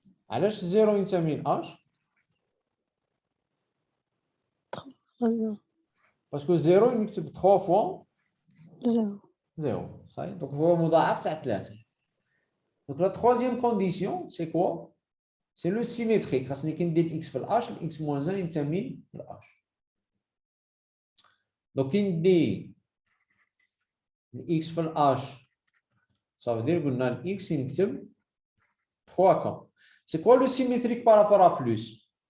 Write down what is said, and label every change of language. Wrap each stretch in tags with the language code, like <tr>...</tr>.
<fr>Alors, 0</fr> <ar>ينتمي ل</ar> <fr>H? Parce que 0 il</fr> <ar>نكتب</ar> <fr>3 fois 0.</fr> <ar>0. صحيح.</ar> <fr>Donc</fr> <ar>هو مضاعف تاع</ar> <fr>3. Donc la troisième condition, c'est quoi? c'est le symétrique.</fr> <ar>خاصني كي ندير x في h, x moins 1 ينتمي ل h.</ar> <fr>Donc,</fr> <ar>كي ندير</ar> <fr>x في h, ça veut dire que x</fr> <ar>ينكتب</ar> <fr>3k. C'est quoi le symétrique par rapport à plus?</fr>